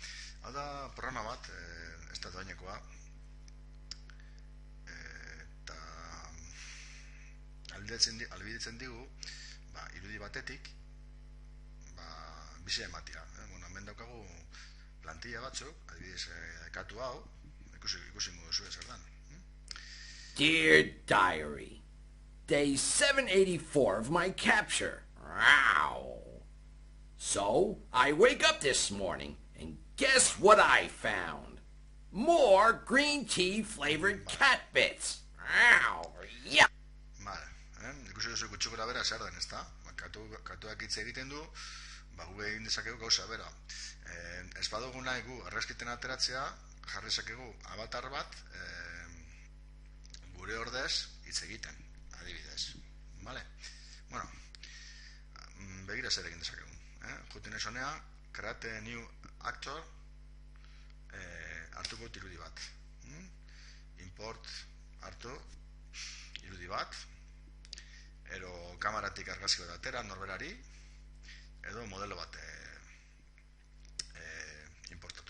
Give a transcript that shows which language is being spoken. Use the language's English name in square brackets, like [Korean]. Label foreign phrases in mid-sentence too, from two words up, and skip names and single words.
[Basque] Hau da programa bat, ez da doainekoa, albidetzen digu irudi batetik bizia ematia. Hemen daukagu plantilla batzuk, adibidez katu hau, ikusi modu zuen zer dan. [English] Dear Diary, Day 784 of my capture. Wow. So, I wake up this morning, and guess what I found? More green tea flavored cat bits. Wow. Yeah. [Basque] Ikusi duzu gutxi gora bera zer den, ezta? Katuak hitz egiten du, gu egin dezakegu gauza bera. Ez badugu nahi gu argazkiten ateratzea, jarri dezakegu avatar bat gure ordez hitz egiten, adibidez. Vale? Bueno, begira zer egin dezakegu. Juten ez honea, [English] create new actor, [Basque] hartuko irudi bat. Import hartu irudi bat, ero kamaratik argazki bat atera norberari, edo modelo bat importatu.